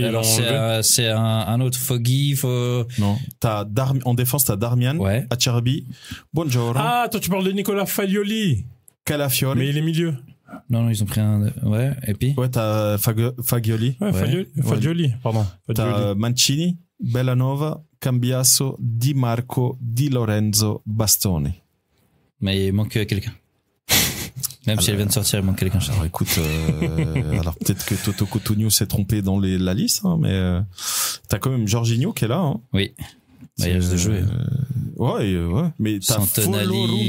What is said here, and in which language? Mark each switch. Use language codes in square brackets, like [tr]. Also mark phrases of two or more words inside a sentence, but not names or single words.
[fr] Alors c'est un autre Foggy, Non. En défense, t'as Darmian, ouais. Acerbi, Buongiorno, Ah, toi tu parles de Nicolas Fagioli. Calafiori. Mais il est milieu. Non, ils ont pris un, ouais, et puis Ouais, t'as Fagioli. Ouais, Fagioli, pardon. T'as Fagioli. Mancini, Bellanova, Cambiasso, Di Marco, Di Lorenzo, Bastoni. mais il manque quelqu'un. Même si elle vient de sortir, il manque quelqu'un. Alors écoute, alors peut-être que Toto Cotugno s'est trompé dans la liste, hein, mais t'as quand même Jorginho qui est là. Hein. Oui. Bah, il reste de jouer. Ouais. Mais t'as Santonali.